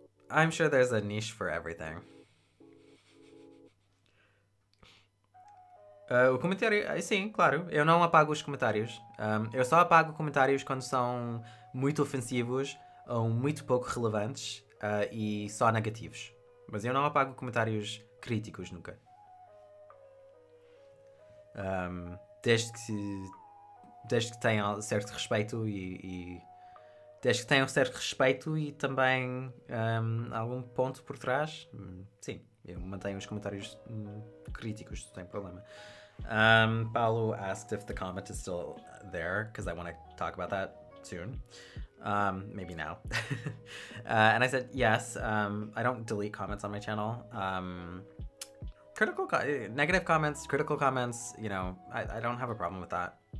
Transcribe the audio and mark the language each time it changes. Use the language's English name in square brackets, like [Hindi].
[English] I'm sure there's a niche for everything. [Portuguese] O comentário, sim, claro, eu não apago os comentários. Eu só apago comentários quando são muito ofensivos ou muito pouco relevantes, e só negativos. Mas eu não apago comentários críticos nunca. Desde que tenham certo respeito e desde que tenham certo respeito e também algum ponto por trás, sim, eu mantenho os comentários críticos, sem problema. [English] Paulo asked if the comment is still there because I want to talk about that soon. Maybe now. And I said yes. I don't delete comments on my channel. Negative comments, critical comments. I don't have a problem with that.